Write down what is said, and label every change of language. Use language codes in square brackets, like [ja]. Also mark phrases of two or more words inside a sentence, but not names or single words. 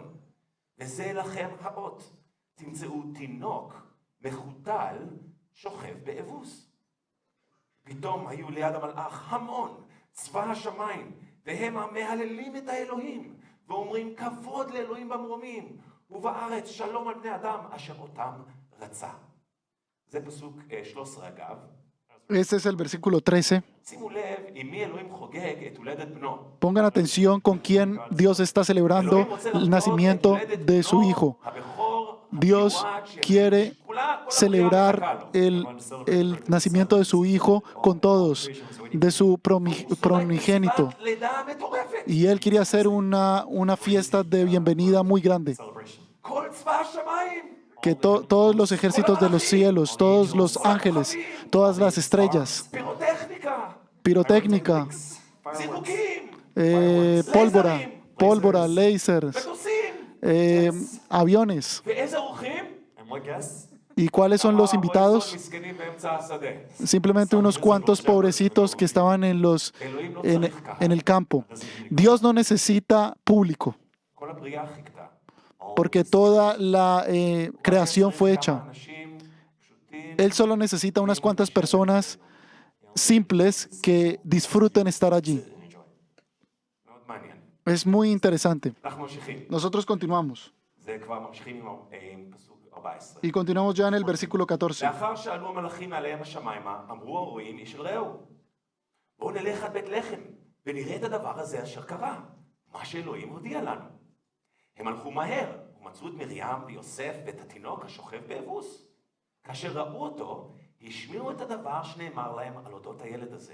[he] וזה לכם האות, תמצאו תינוק מחותל שוכב באבוס. פתאום היו ליד המלאך המון, צבא השמיים, והם המהללים את האלוהים, ואומרים כבוד לאלוהים במרומים, ובארץ שלום על בני אדם אשר אותם רצה. זה פסוק 13 אגב. [es] Este es el versículo 13. [he] שימו לב עם מי אלוהים חוגג את הולדת בנו. [es] Pongan atención con quién Dios está celebrando [he] אלוהים רוצה [es] el [he] לחגוג את [es] nacimiento [he] הולדת [es] de su [he] בנו, [es] hijo. [he] הבכור, [es] Dios [he] המיועד, [es] quiere [he] שכולה, כל הבריאה [es] celebrar [he] מחכה לו. [es] el nacimiento de su hijo con todos, de su primogénito. [he] סיבת לידה מטורפת. [es] Y él quería hacer una fiesta de bienvenida muy grande. Celebration. [he] כל צבא השמיים. [es] Que todos los ejércitos de los cielos, todos los ángeles, todas las estrellas, [he] פירוטכניקה. [es] pirotécnica, [he] זיקוקים. [es] pólvora, lasers, [he] מטוסים. [es] aviones. [he] ואיזה אורחים? [en] And what guests? [es] ¿Y cuáles son los [he] כמה [es] invitados? [he] רועי צאן מסכנים באמצע השדה. [es] Simplemente unos cuantos pobrecitos que estaban en el campo. Dios no necesita público, [he] כל הבריאה חיכתה. [es] porque toda la creación fue hecha. [he] כמה אנשים פשוטים. [es] Él solo necesita unas cuantas personas simples que disfruten estar allí. [he] מאוד מעניין. [es] Es muy interesante. [he] אנחנו ממשיכים. [es] Nosotros continuamos. [he] זה כבר ממשיכים עם פסוק 14. [es] Y continuamos ya en el versículo 14. [he] לאחר שעלו המלאכים מעליהם השמיימה, אמרו הרועים איש אל רעהו. בואו נלך עד בית לחם, ונראה את הדבר הזה אשר קרה, מה שאלוהים הודיע לנו. הם הלכו מהר, ומצאו את מרים ויוסף ואת התינוק השוכב באבוס. כאשר ראו אותו, השמיעו את הדבר שנאמר להם על אודות הילד הזה.